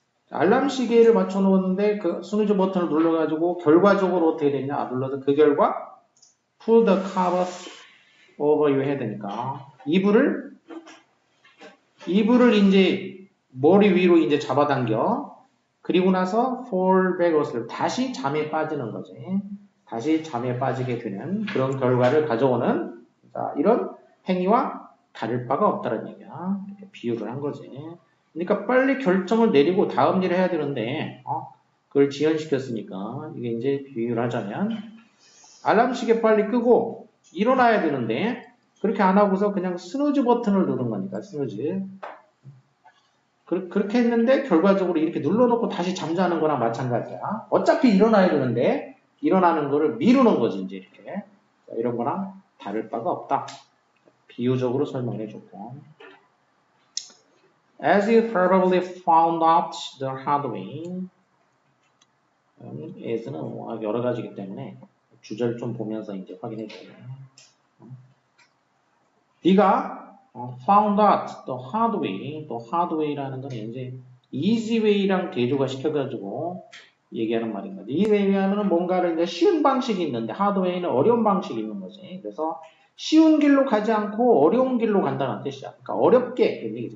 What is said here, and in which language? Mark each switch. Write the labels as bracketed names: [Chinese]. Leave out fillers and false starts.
[Korean] 알람 시계를 맞춰 놓았는데 그 스누즈 버튼을 눌러가지고 결과적으로 어떻게 되냐? 눌러서 그 결과 [English] pull the covers over your head [Korean] 니까 이불을 이제 머리 위로 이제 잡아당겨. 그리고 나서 [English] fall back asleep. [Korean] 다시 잠에 빠지는 거지. 다시 잠에 빠지게 되는 그런 결과를 가져오는 이런 행위와 다를 바가 없다는 얘기야. 이렇게 비유를 한 거지. 그러니까 빨리 결정을 내리고 다음 일을 해야 되는데 그걸 지연시켰으니까 이게 이제 비유를 하자면 알람 시계 빨리 끄고 일어나야 되는데 그렇게 안 하고서 그냥 스누즈 버튼을 누른 거니까 스누즈. 그렇게 했는데 결과적으로 이렇게 눌러놓고 다시 잠자는 거랑 마찬가지야. 어차피 일어나야 되는데 일어나는 거를 미루는 거지 이제 이렇게. 이런 거랑 다를 바가 없다. 비유적으로 설명해 줬고. [English] As you probably found out the hard way. [Korean] as는 여러 가지이기 때문에 주제를 좀 보면서 이제 확인해 줘요. 네가 [English] found out the hard way, [Korean] 또 hard way라는 건 이제 easy way랑 대조가 시켜가지고 얘기하는 말인 거지. 이 왜냐하면 뭔가를 이제 쉬운 방식이 있는데 하드웨이는 어려운 방식이 있는 거지. 그래서 쉬운 길로 가지 않고 어려운 길로 간다는 뜻이야. 그러니까 어렵게 그런 얘기지.